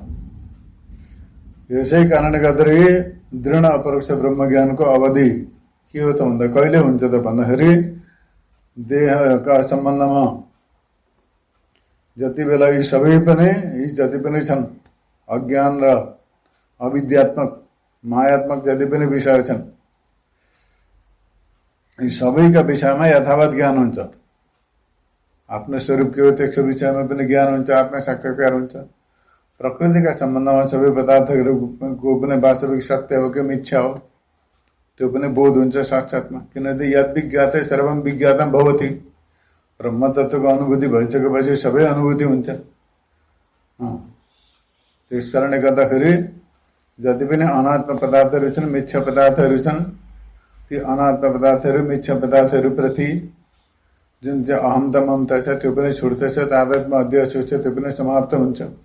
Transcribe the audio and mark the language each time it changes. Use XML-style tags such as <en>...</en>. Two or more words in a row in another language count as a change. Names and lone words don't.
<ne>यसै कारणले गर्दाखेरि दृढ अपरोक्ष ब्रह्म ज्ञानको अवधि के हो त भन्दा कहिले हुन्छ त भन्दाखेरि देहका सम्बन्धमा जति बेला यी सबै पनि, यी जति पनि छन् अज्ञान र अविद्यात्मक मायात्मक जति पनि विषय छन्, यी सबैका विषयमा यथावत ज्ञान हुन्छ। आफ्नो स्वरूप के हो त्यसको विषयमा पनि ज्ञान हुन्छ, आत्म साक्षात्कार हुन्छ। प्रकृतिका सम्बन्धमा सबै पदार्थहरूको पनि वास्तविक सत्य हो कि मिथ्या हो त्यो पनि बोध हुन्छ साक्षात्मा।</ne> <sa>किनकि यद विज्ञाते सर्वम विज्ञातम भवति।</sa> <ne>ब्रह्म तत्त्वको अनुभूति भइसकेपछि सबै अनुभूति हुन्छ। त्यस कारणले गर्दाखेरि जति पनि अनात्म पदार्थहरू छन्, मिथ्या पदार्थहरू छन्, ती अनात्म पदार्थहरू मिथ्या पदार्थहरूप्रति जुन चाहिँ अहमता ममता छ त्यो पनि छुट्दछ, तादात्म्य अध्यास छ त्यो पनि समाप्त हुन्छ।</ne>